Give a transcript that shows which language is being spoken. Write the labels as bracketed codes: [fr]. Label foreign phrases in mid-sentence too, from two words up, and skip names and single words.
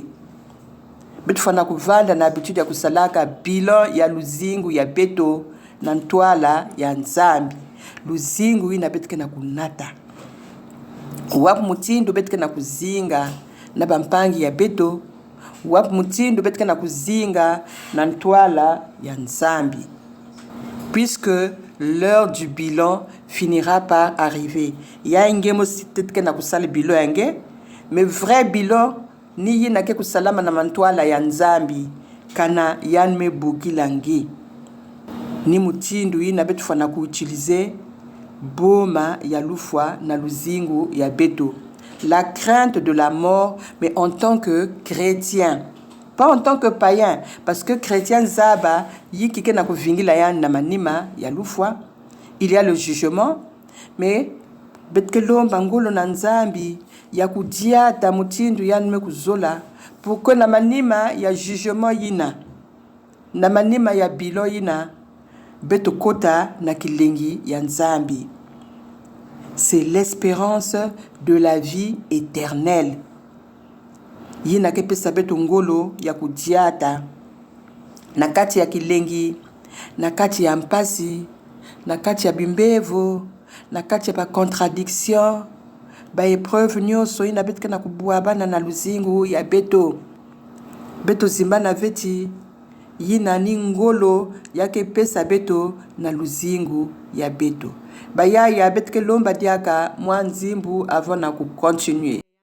[ktu] Betufana kuvanda na habitude ya kusalaka bilan ya luzingu ya beto na ntwala ya nzambi. Luzingu ina betike na kunata. Wapu mutindo betike na kuzinga na bampangi ya beto. Wapu mutindo betike na kuzinga na ntwala ya nzambi. [fr] Puisque l'heure du bilan finira par arriver. [ktu] Ya ingemo siteke na kusali bilan yange, [fr] mais vrai bilan [ktu] ni yina ke kusalama na mantwala ya nzambi kana yanme bukilangi. Ni mutindu yina betufana kuutiliser boma ya lufwa na luzingu ya beto. [fr] La crainte de la mort, mais en tant que chrétien. Pas en tant que païen, parce que chrétien [ktu] zaba yikike na kuvingila ya na manima ya lufwa. [fr] Il y a le jugement, mais [ktu] betkelomba ngolo na nzambi ya kudiata mutindu yanme kuzola [fr] pour que [ktu] na manima ya jugement yina na manima ya bilo yina beto kota na kilengi ya nzambi. [fr] C'est l'espérance de la vie éternelle. [ktu] Yina kepesa beto ngolo ya kudiata na kati ya kilengi, na kati ya mpasi, na kati ya bimbevo, na kati ya ba contradiction, ba épreuve nyonso yina betka na kubuabana na luzingu ya beto. Beto zimbana veti yina ni ngolo yake pesa beto na luzingu ya beto. Baya ya betke lomba diaka mwanzimbu avant na continuer.